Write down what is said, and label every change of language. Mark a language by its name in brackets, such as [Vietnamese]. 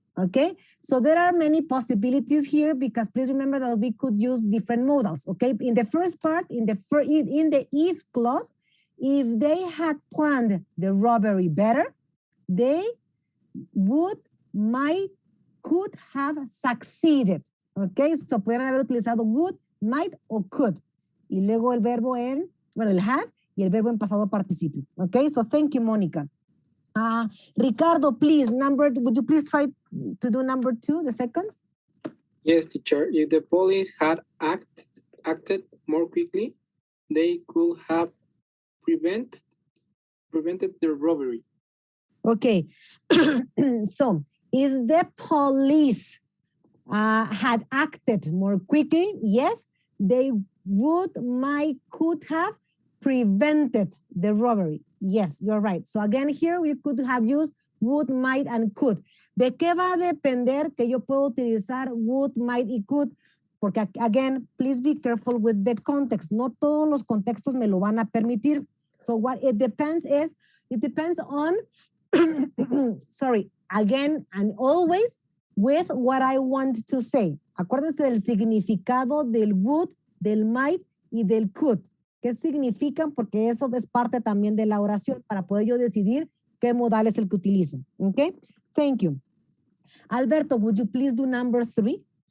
[English] Okay, so there are many possibilities here, because please remember that we could use different modals. Okay, in the first part, in the if clause, if they had planned the robbery better, they would, might, could have succeeded. [Spanish] Okay, so pueden haber utilizado would, might o could. Y luego el verbo el have y el verbo en pasado participio. [English] Okay, so thank you, Monica. Ricardo, please, would you please try to do number 2, the second? Yes, teacher. If the police had acted more quickly, they could have prevented the robbery. Okay. So, if the police had acted more quickly, yes, they would, might, could have prevented the robbery. Yes, you're right. So again, here we could have used would, might, and could. [Spanish] ¿De qué va a depender que yo puedo utilizar would, might, y could? Porque again, please be careful with the context. No todos los contextos me lo van a permitir. [English] So what it depends on, sorry, again and always with what I want to say. [Spanish] Acuérdense del significado del would, del might y del could. ¿Qué significan? Porque eso es parte también de la oración para poder yo decidir qué modal es el que utilizo. [English] Okay? Thank you. Alberto, would you please do number 3?